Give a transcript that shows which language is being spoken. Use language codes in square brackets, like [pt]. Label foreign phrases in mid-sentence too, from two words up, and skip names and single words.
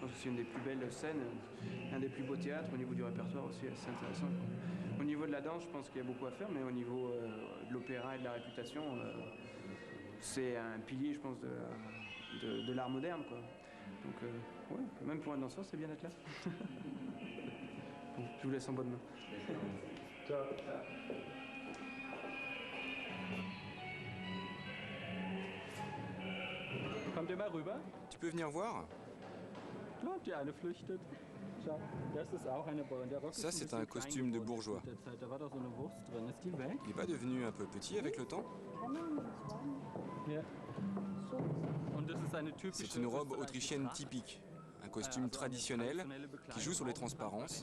[fr] pense que c'est une des plus belles scènes, un des plus beaux théâtres. Au niveau du répertoire aussi, c'est intéressant, quoi. Au niveau de la danse, je pense qu'il y a beaucoup à faire, mais au niveau de l'opéra et de la réputation, c'est un pilier, je pense, de l'art moderne, quoi. Donc, ouais, même pour un danseur, c'est bien d'être là. Bon, je vous laisse en bonne main. Ciao. [de] Kommt ihr mal rüber? [fr] Tu peux venir voir? Ça, c'est un costume de bourgeois. Il n'est pas devenu un peu petit avec le temps? C'est une robe autrichienne typique, un costume traditionnel qui joue sur les transparences.